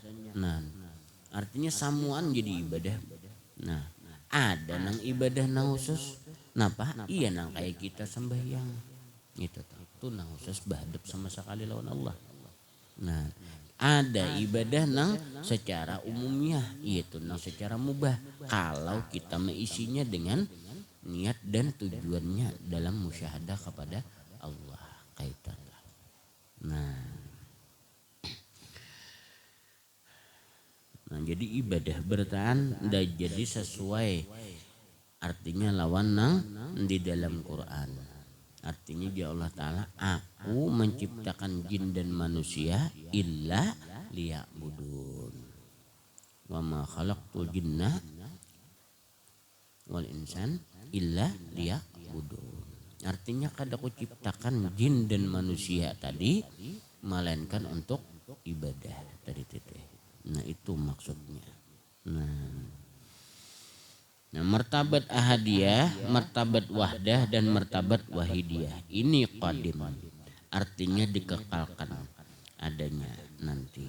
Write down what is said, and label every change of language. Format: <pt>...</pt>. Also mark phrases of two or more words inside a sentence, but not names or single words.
<bjn>Nah, artinya samuan jadi ibadah. Nah, ada nang ibadah nang khusus. Napa? Iya nang kayak kita sembahyang. Itu nang khusus bahadap sama sekali lawan Allah. Nah, ada ibadah nang secara umumnya, yaitu nang secara mubah.</bjn> <id>Kalau kita mengisinya dengan niat dan tujuannya dalam musyahadah kepada Allah kaitan.</id> <bjn>Nah, jadi ibadah bertahan dan jadi sesuai artinya lawan nang di dalam Quran.</bjn> <id>Artinya dia Allah Ta'ala, aku menciptakan jin dan manusia</id> <ar>إلا ليعبدون. وما خلقت الجن والإنس إلا ليعبدون.</ar> <bjn>Artinya kada aku ciptakan jin dan manusia tadi melainkan untuk ibadah tadi teteh. Nah, itu maksudnya.</bjn> <id>Nah, martabat ahadiyah, martabat wahdah dan martabat wahidiyah ini qadim, artinya dikekalkan adanya nanti.</id>